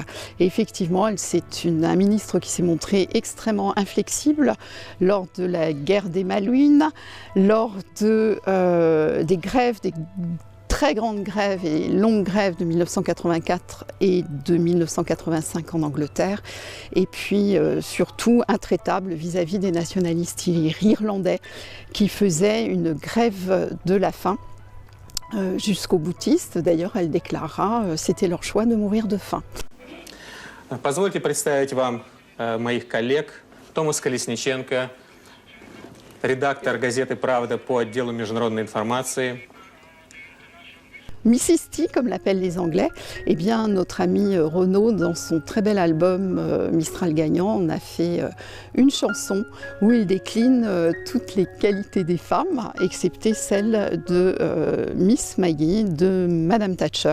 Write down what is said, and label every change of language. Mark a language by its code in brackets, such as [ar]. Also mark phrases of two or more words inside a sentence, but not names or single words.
[fr] Et effectivement, c'est un ministre qui s'est montré extrêmement inflexible lors de la guerre des Malouines, lors des grèves, des très grandes grèves et longues grèves de 1984 et de 1985 en Angleterre, et puis surtout intraitable vis-à-vis des nationalistes irlandais qui faisaient une grève de la faim jusqu'au boutiste. D'ailleurs, elle déclarera c'était leur choix de mourir de faim. [ru] Позвольте представить вам моих коллег. Томас Колесниченко, редактор газеты «Правда» по отделу международной информации. [fr] Mrs. T, comme l'appellent les Anglais, eh bien, notre ami Renaud, dans son très bel album Mistral Gagnant, on a fait une chanson où il décline toutes les qualités des femmes, excepté celle de Miss Maggie, de Madame Thatcher.